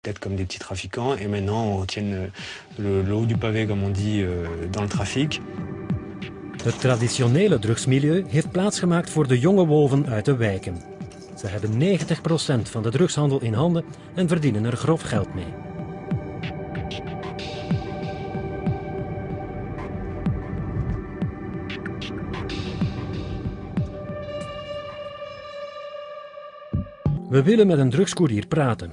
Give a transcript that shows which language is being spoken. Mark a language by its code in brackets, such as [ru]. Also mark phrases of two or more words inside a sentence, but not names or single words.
[fr] tête comme des petits trafiquants et maintenant on tienne le haut du pavé, comme on dit, dans le trafic. [nl] Het traditionele drugsmilieu heeft plaatsgemaakt voor de jonge wolven uit de wijken. Ze hebben 90% van de drugshandel in handen en verdienen er grof geld mee. We willen met een drugscourier praten.